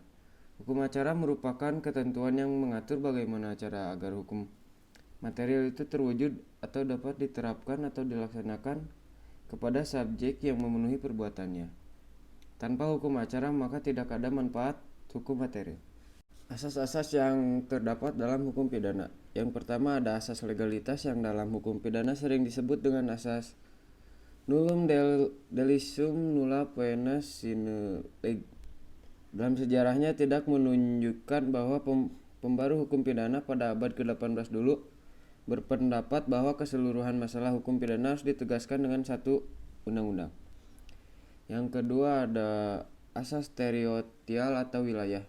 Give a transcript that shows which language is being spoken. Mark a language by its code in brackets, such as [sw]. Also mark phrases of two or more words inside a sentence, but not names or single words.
[id] Hukum acara merupakan ketentuan yang mengatur bagaimana cara agar hukum material itu terwujud atau dapat diterapkan atau dilaksanakan kepada subjek yang memenuhi perbuatannya. Tanpa hukum acara maka tidak ada manfaat hukum material. Asas-asas yang terdapat dalam hukum pidana. Yang pertama ada asas legalitas yang dalam hukum pidana sering disebut dengan asas [la] nullum delictum nulla poena sine lege. [id] Dalam sejarahnya tidak menunjukkan bahwa pembaru hukum pidana pada abad ke-18 dulu berpendapat bahwa keseluruhan masalah hukum pidana harus ditegaskan dengan satu undang-undang. Yang kedua ada asas teritorial atau wilayah.